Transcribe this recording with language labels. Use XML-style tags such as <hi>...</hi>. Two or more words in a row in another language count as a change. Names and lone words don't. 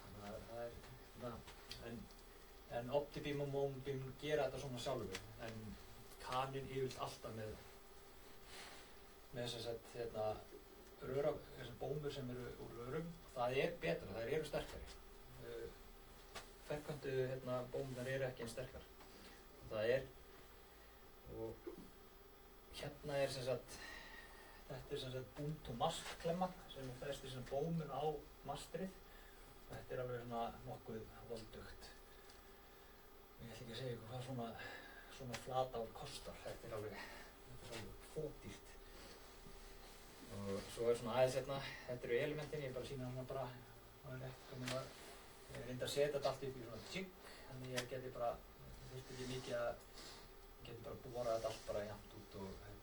<is>En Optibím og Mómabím gera þetta svona sjálfur, en Canon yfirleitt alltaf með þessar bómur sem eru úr rörum, það er betra, þær eru sterkari. Ferköntu bómurnar eru ekki eins sterkar. Það er, og hérna er þetta er</is> <en>boom to mast</en> <is>klemma sem festir bómun á mastrið. Þetta er alveg nokkuð voldugt. Ég ætla ekki að segja ykkur hvað svona flatál kostar. Þetta er alveg fódýrt. Og svo er aðeins þetta eru elementin, ég bara sýna bara ég reyndi að setja þetta allt upp í svona jig, þannig ég geti bara þurfti ekki mikið að geta bara borað þetta allt bara jafnt út og</is>